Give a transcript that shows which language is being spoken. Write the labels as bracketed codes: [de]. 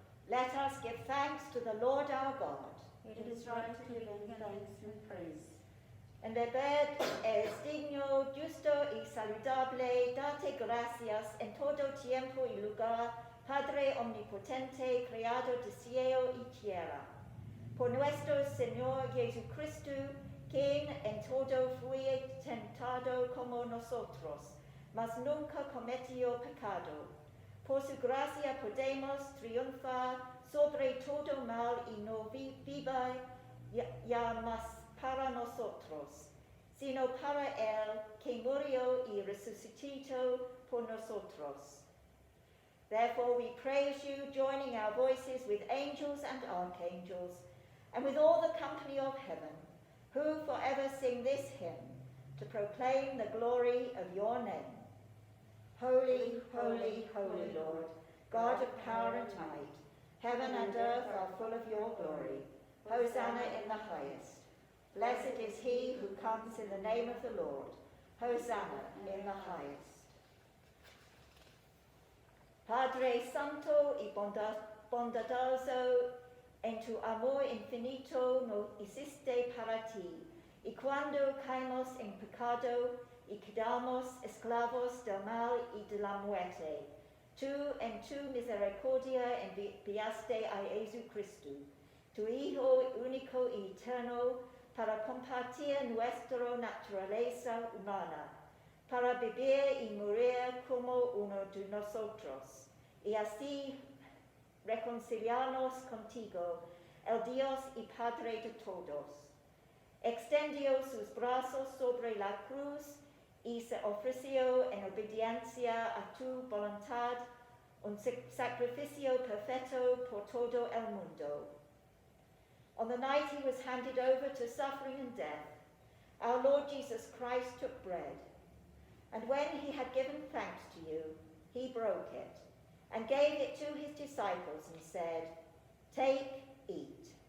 [en] Let us give thanks to the Lord our God. It is right to give him thanks and praise. [es] En verdad es digno, justo y saludable darte gracias en todo tiempo y lugar, Padre omnipotente, creador de cielo y tierra. Por nuestro Señor Jesucristo, quien en todo fue tentado como nosotros, mas nunca cometió pecado. Por su gracia podemos triunfar sobre todo mal y no viva ya más para nosotros, sino para Él que murió y resucitó por nosotros. [en] Therefore we praise you, joining our voices with angels and archangels, and with all the company of heaven, who forever sing this hymn, to proclaim the glory of your name. Holy, holy, holy Lord, God of power and might, heaven and earth are full of your glory. Hosanna in the highest. Blessed is he who comes in the name of the Lord. Hosanna in the highest. [es] Padre Santo y bondadoso, en tu amor infinito nos hiciste para ti, y cuando caemos en pecado y quedamos esclavos del mal y de la muerte, tú en tu misericordia enviaste a Jesucristo, tu Hijo único y eterno, para compartir nuestra naturaleza humana, para vivir y morir como uno de nosotros, y así reconciliarnos contigo, el Dios y Padre de todos. Extendió sus brazos sobre la cruz y se ofreció en obediencia a tu voluntad, un sacrificio perfecto por todo el mundo. [en] On the night he was handed over to suffering and death, our Lord Jesus Christ took bread, and when he had given thanks to you, he broke it, and gave it to his disciples and said, "Take, eat.